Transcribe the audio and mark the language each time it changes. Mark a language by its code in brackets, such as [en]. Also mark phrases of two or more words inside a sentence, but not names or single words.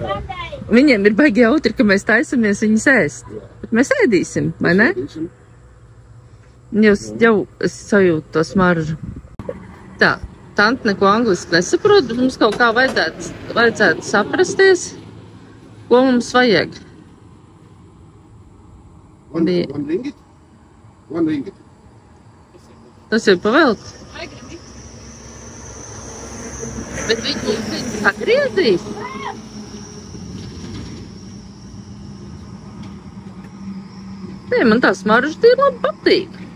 [lv] Viņiem ir baigi jautri, ka mēs taisamies viņus ēst. Bet mēs ēdīsim, vai ne? Jau es sajūtu to smaržu. Tā, tante neko angliski nesaprot, bet mums kaut kā vajadzētu saprasties, ko mums vajag. [en] One ringgit? One ringgit. [lv] Tas jau pavēlt. Bet viņi sagriezīs. Nē, man tā smarža tie labi patīk.